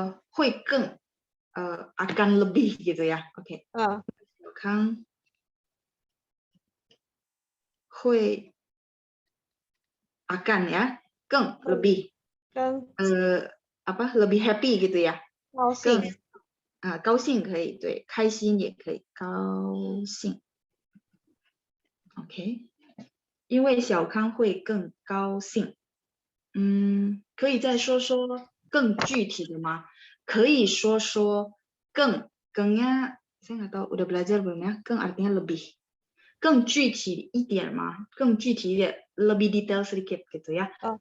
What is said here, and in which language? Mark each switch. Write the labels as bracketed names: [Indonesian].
[Indonesian] 会更akan lebih gitu ya. Oke. 小康会 akan ya, 更 lebih lebih happy gitu ya. [Chinese] 高兴。高兴可以，对，开心也可以，高兴。 OK， 因为小康会更高兴。可以再说说更具体的吗？可以说说更呀 [Indonesian] saya nggak tahu udah belajar belum ya? Keng artinya lebih. [Chinese] 更具体一点吗？更具体一点， [Indonesian] lebih detail sedikit gitu ya？